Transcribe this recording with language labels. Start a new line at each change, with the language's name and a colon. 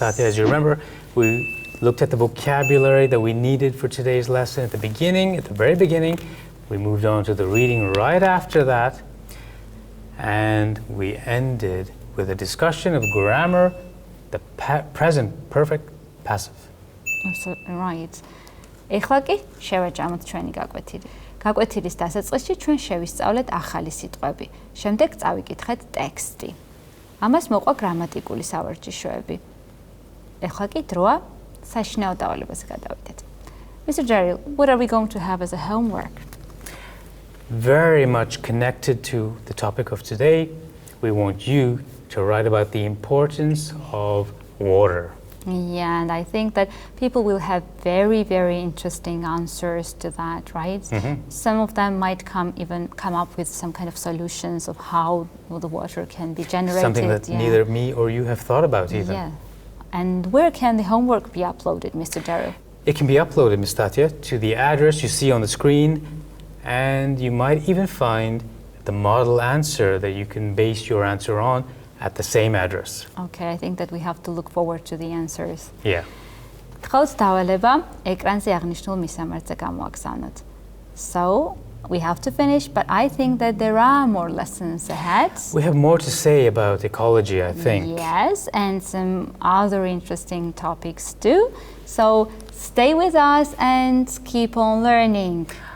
English: Thatya, as you remember, we looked at the vocabulary that we needed for today's lesson at the beginning, at the very beginning. We moved on to the reading right after that, and we ended with a discussion of grammar, the present perfect passive. Absolutely right.
Georgian: ეხლა კი შევაჭამოთ ჩვენი გაკვეთილი. გაკვეთილის დასაწყისში ჩვენ შევისწავლეთ ახალი სიტყვები. შემდეგ წავიკითხეთ ტექსტი. ამას მოყვა გრამატიკული სავარჯიშოები. ეხლა კი დროა საშინაო დავალებაზე გადავიდეთ.
English: Mr. Derill, what are we going to have as a homework? Very much connected to the topic of today, we want you to write about the importance of water. Yeah, and I think that people will have very, very interesting answers to that, right? Some of them might come up with some kind of solutions of how the water can be generated. Something that neither me or you have thought about even. Yeah. And where can the homework be uploaded, Mr. Derill? It can be uploaded, Ms. Thatya, to the address you see on the screen, and you might even find the model answer that you can base your answer on at the same address. Okay, I think that we have to look forward to the answers. Yeah.
Georgian: გყავს დავალება ეკრანზე აღნიშნულ მისამართზე გამოაგზავნოთ.
English: So, we have to finish, but I think that there are more lessons ahead. We have more to say about ecology, I think. Yes, and some other interesting topics too. So, stay with us and keep on learning.